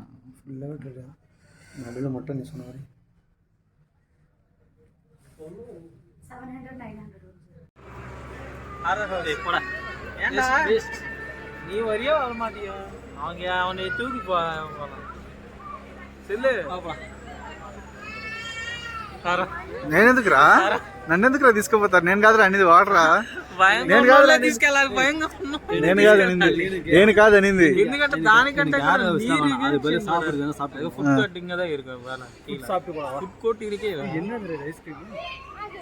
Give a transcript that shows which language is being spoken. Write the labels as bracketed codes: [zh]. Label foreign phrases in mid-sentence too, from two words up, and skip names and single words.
[ta] ஃபுல்லாகவே த்ரெட் தான். நடுவில் மட்டும் நீ சொன்ன மாதிரி 700-900 போட. ஏன்டா நீ வரியா வர மாட்டியா? அவங்க அவனை தூக்கி போகலாம் செல்லு. [te] నేనెందుకురా నన్నెందుకురా తీసుకుపోతారు? నేను కాదురా అనేది వాడరా, నేను కాదు అనింది. ఎందుకంటే దానికంటే [en] food court [ta] இங்க தான் இருக்கு. [en] food court [ta] இருக்கே. என்ன ஐஸ்கிரீம்